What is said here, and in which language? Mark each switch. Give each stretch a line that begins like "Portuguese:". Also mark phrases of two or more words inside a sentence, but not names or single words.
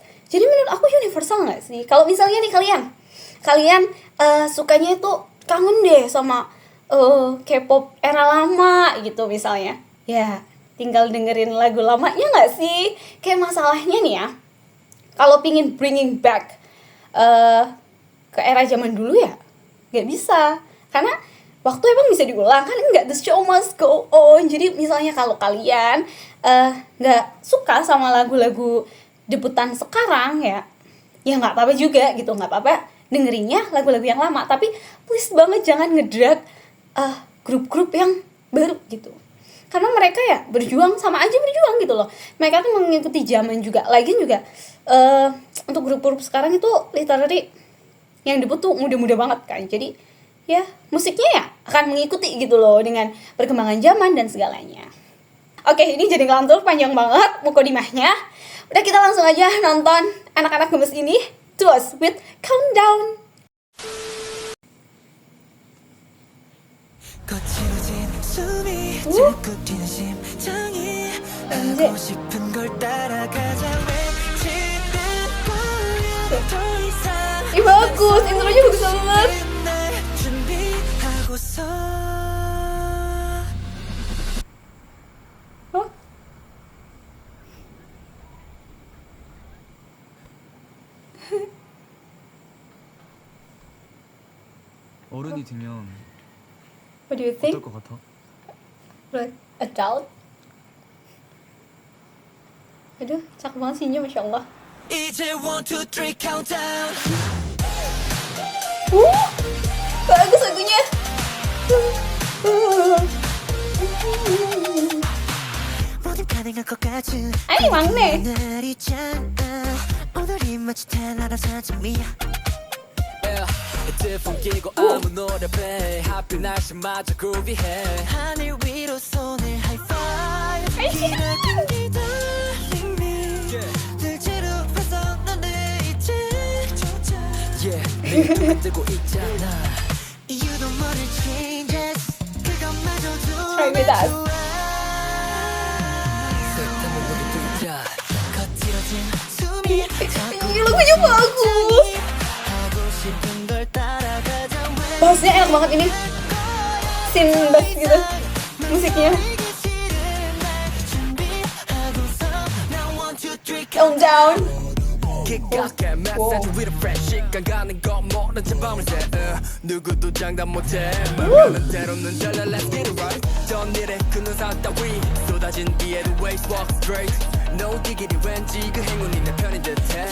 Indonesian: Jadi menurut aku universal nggak sih? Kalau misalnya nih kalian sukanya itu kangen deh sama K-pop era lama gitu misalnya, ya tinggal dengerin lagu lamanya nggak sih? Kayak masalahnya nih ya, kalau pingin
English: bringing back
Indonesian: ke era zaman dulu ya nggak bisa, karena waktu emang bisa diulang kan, enggak,
English: the show must go on.
Indonesian: Jadi misalnya kalau kalian nggak suka sama lagu-lagu debutan sekarang ya nggak apa-apa juga gitu, nggak apa-apa dengerinnya lagu-lagu yang lama, tapi please banget jangan ngedrag grup-grup yang baru gitu, karena mereka ya berjuang sama aja berjuang gitu loh, mereka tuh mengikuti zaman juga. Lagian juga untuk grup-grup sekarang itu literally yang debut tuh muda-muda banget kan, jadi ya musiknya ya akan mengikuti gitu loh dengan perkembangan zaman dan segalanya. Oke, ini jadi ngelantur panjang banget mukodimahnya. Udah, kita langsung aja nonton anak-anak gemes ini, Tuas with Countdown.
Korean: 거칠어진 숨이 자꾸 뛰는 심장이 하고 싶은 걸 따라가자 외치는 거야 더 이상
Indonesian: Ih, bagus, intronya bagus banget.
Korean: 날 준비하고서 Oh, 어른이 되면
English: what do you think?
Korean: 어떨 것 같아?
English: Like adult?
Indonesian: Aduh, cakep banget sihnya,
Arabic: ما شاء الله.
Korean: 이제 1, 2, 3 countdown
Indonesian: Bagus lagunya.
Korean: 모든 가능할 것 같은 Ay, 막내. 날이잖아 오늘이 마치 달라라서 점이야 헤드폰 끼고 아무 노래 play 하필 날씨마저 그루비해 하늘 위로 손을 하이파이브 기나긴 기다림이 늘 지루해서 넌내 이제 Yeah 내가 뜨고 있잖아
English: You don't wanna change us 그것마저도 Try with us.
Korean: 색담은 우리 둘다 거칠어진 숨이 자꾸
Indonesian: Ini lagunya bagus.
Korean: 하고 싶은 걸 따라가자
Indonesian: Bassnya enak banget ini. Sim bass gitu musiknya.
Korean: 내게 싫은 날 준비하고서 now 1, 2, 3 Countdown. 기각해 메시지 위로 fresh 시간 가는 거 모른 채 밤을 새 누구도 장담 못해 맘가는 대로는 잘라
English: let's get it right
Korean: 전 일에 그 눈살 따위 쏟아진 비에도
English: waves walk straight no diggity
Korean: 왠지 그 행운이 내 편인 듯해